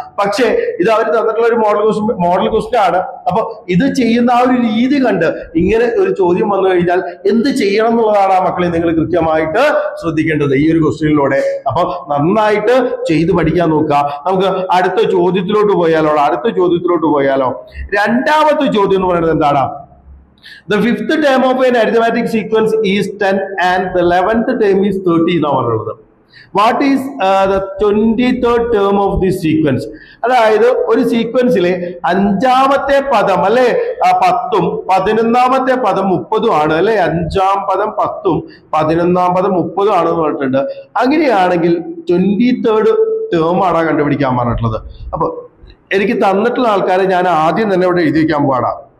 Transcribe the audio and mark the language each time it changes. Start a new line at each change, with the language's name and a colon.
Malayalam: പക്ഷേ ഇത് അവർ തന്നിട്ടുള്ള ഒരു മോഡൽ ക്വസ്റ്റ്യൻ ആണ്. അപ്പൊ ഇത് ചെയ്യുന്ന ആ ഒരു രീതി കണ്ട് ഇങ്ങനെ ഒരു ചോദ്യം വന്നു കഴിഞ്ഞാൽ എന്ത് ചെയ്യണം എന്നുള്ളതാണ് ആ മക്കളെ നിങ്ങൾ കൃത്യമായിട്ട് ശ്രദ്ധിക്കേണ്ടത് ഈ ഒരു ക്വസ്റ്റ്യനിലൂടെ. അപ്പൊ നന്നായിട്ട് ചെയ്ത് പഠിക്കാൻ നോക്കുക. നമുക്ക് അടുത്ത ചോദ്യത്തിലോട്ട് പോയാലോ. രണ്ടാമത്തെ ചോദ്യം എന്ന് പറയുന്നത് എന്താണ്?
English: The 5th term of an arithmetic sequence is 10 and the 11th term is 30
Malayalam: എന്നാണ് പറയുന്നത്.
English: What is the 23rd term of this sequence?
Malayalam: അതായത് ഒരു സീക്വൻസിലെ 5ാമത്തെ പദം അല്ലെ 10ഉം 11ാമത്തെ പദം 30ഉം ആണ് അല്ലെ. 5ാം പദം 10ഉം 11ാം പദം 30ഉം ആണെന്ന് പറഞ്ഞിട്ടുണ്ട്. അങ്ങനെയാണെങ്കിൽ 23rd ടേം ആണ് കണ്ടുപിടിക്കാൻ പറഞ്ഞിട്ടുള്ളത്. അപ്പൊ എനിക്ക് തന്നിട്ടുള്ള ആൾക്കാരെ ഞാൻ ആദ്യം തന്നെ ഇവിടെ എഴുതി വെക്കാൻ പോവാണ്.